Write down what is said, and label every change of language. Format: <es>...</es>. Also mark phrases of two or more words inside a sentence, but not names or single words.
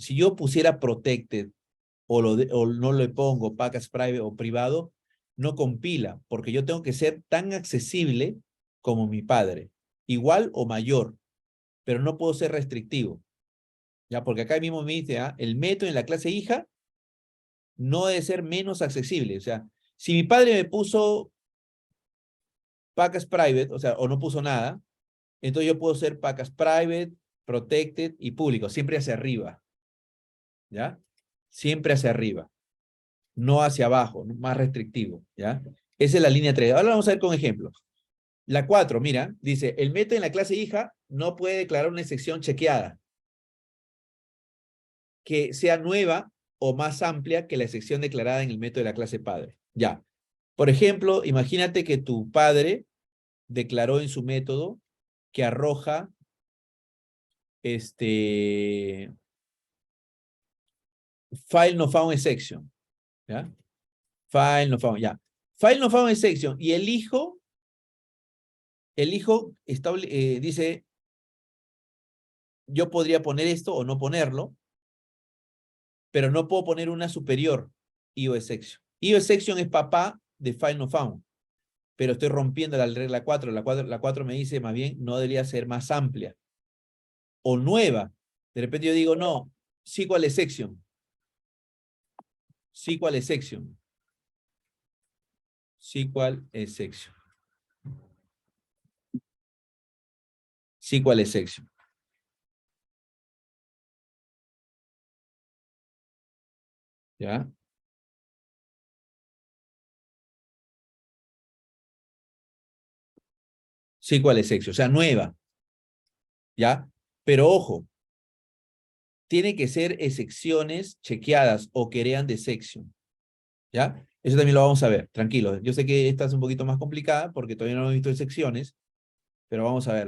<es>Si yo pusiera protected o no le pongo</es> <en>package private</en> <es>o privado, no compila, porque yo tengo que ser tan accesible como mi padre, igual o mayor, pero no puedo ser restrictivo. Ya, porque acá mismo me dice, el método en la clase hija no debe ser menos accesible. O sea, si mi padre me puso</es> <en>package private,</en> <es>o sea, o no puso nada, entonces yo puedo ser</es> <en>package private, protected</en> <es>y público, siempre hacia arriba. ¿Ya? Siempre hacia arriba, no hacia abajo, más restrictivo. ¿Ya? Esa es la línea 3. Ahora vamos a ver con ejemplos. La 4, mira, dice, el método en la clase hija no puede declarar una excepción chequeada que sea nueva o más amplia que la excepción declarada en el método de la clase padre. Ya. Por ejemplo, imagínate que tu padre declaró en su método que arroja</es> <en>file no found exception.</en> <es>¿Ya?</es> <en>File no found, ya. File no found exception.</en> <es>Y el hijo dice, yo podría poner esto o no ponerlo, pero no puedo poner una superior</es> <en>IO exception. IO exception</en> <es>es papá de</es> <en>file no found,</en> <es>pero estoy rompiendo la regla 4. La 4 me dice más bien no debería ser más amplia o nueva. De repente yo digo, no,</es> <en>SQL exception. SQL exception. SQL exception. SQL exception. ¿Ya? SQL exception,</en> <es>o sea, nueva. ¿Ya? Pero ojo, tiene que ser excepciones chequeadas o querean de exception. ¿Ya? Eso también lo vamos a ver, tranquilo. Yo sé que esta es un poquito más complicada porque todavía no hemos visto excepciones, pero vamos a verla.</es>